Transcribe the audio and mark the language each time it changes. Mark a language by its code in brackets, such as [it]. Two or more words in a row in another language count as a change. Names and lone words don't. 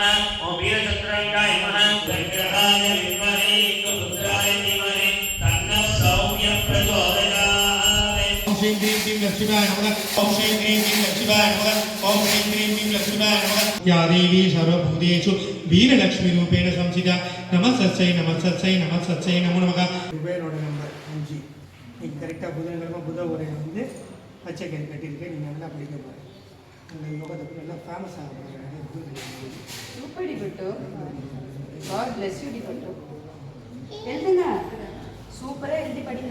[sa] ओं वीरचन्द्राङ्गाय नमः। विग्रहाय विद्महे रुद्राय धीमहि तन्नः सौम्यः प्रचोदयात्। ओं श्रीं क्रीं क्रीं लक्ष्मीबाय नमः। ओं श्रीं क्रीं क्रीं लक्ष्मीबाय नमः। ओं श्रीं क्रीं क्रीं लक्ष्मीबाय नमः। या देवी सर्वभूतेषु वीरलक्ष्मीरूपेण संस्थिता नमस्तस्यै नमस्तस्यै नमस्तस्यै नमो नमः। [ta] குபேரோட நம்பர் 5 இன்னைக்கு கரெக்டாக புதன்கிழமை புத உரையில் வந்து பச்சை கயிறு கட்டியிருக்கேன். நீங்கள் நல்லா படிக்க போகிறேன். அந்த யோகத்தை நல்லா ஃபேமஸ் ஆக போகிறேன். சூப்பர் டிபட்டு. [en] God bless you [ta] டிபட்டு. எழுதுங்க. சூப்பராக எழுதி படிங்க.